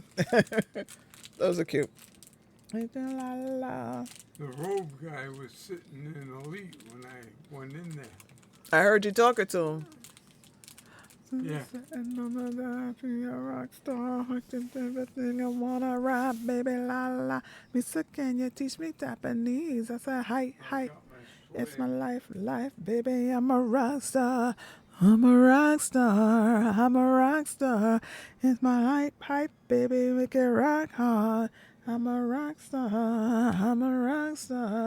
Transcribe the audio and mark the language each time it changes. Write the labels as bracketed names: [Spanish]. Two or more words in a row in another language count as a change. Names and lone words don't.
[English] Those are cute. The robe guy was sitting in Elite when I went in there. I heard you talking to him. Yeah. Rock star, everything I wanna rap, baby la la. Misa, can you teach me Japanese? I said, hi, hi. It's my life, baby. I'm a rock star. I'm a rock star. I'm a rock star. It's my hype, baby. Make it rock hard. I'm a rock star. I'm a rock star.